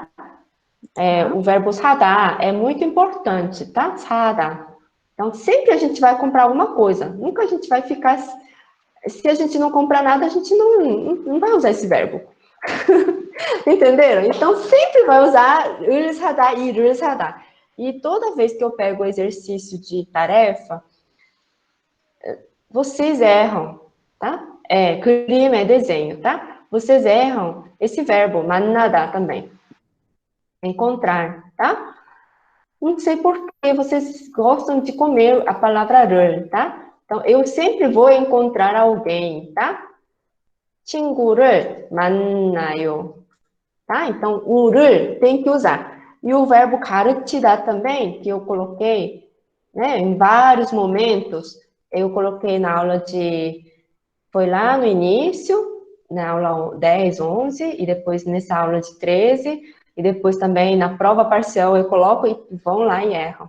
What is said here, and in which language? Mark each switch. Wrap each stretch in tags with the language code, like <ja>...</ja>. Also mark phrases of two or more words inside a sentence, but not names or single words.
<pt>O verbo radar é muito importante, tá? Radar. Então, sempre a gente vai comprar alguma coisa. Nunca a gente vai ficar... Se a gente não comprar nada, a gente não vai usar esse verbo. Entenderam? Então, sempre vai usar</pt> <ko>을 사다, 이를 사다.</ko> <pt>E toda vez que eu pego o exercício de tarefa, vocês erram, tá? 그림 é desenho, tá? Vocês erram esse verbo, 만나다 também. Encontrar, tá? Não sei por que vocês gostam de comer a palavra 를, tá? Então, eu sempre vou encontrar alguém, tá?</pt> <ko>친구를 만나요.</ko> <pt>Tá? Então, u를 tem que usar. E o verbo 가르치다 também, que eu coloquei, né, em vários momentos, eu coloquei na aula de... Foi lá no início, na aula 10, 11, e depois nessa aula de 13, e depois também na prova parcial eu coloco e vão lá e erram.</pt>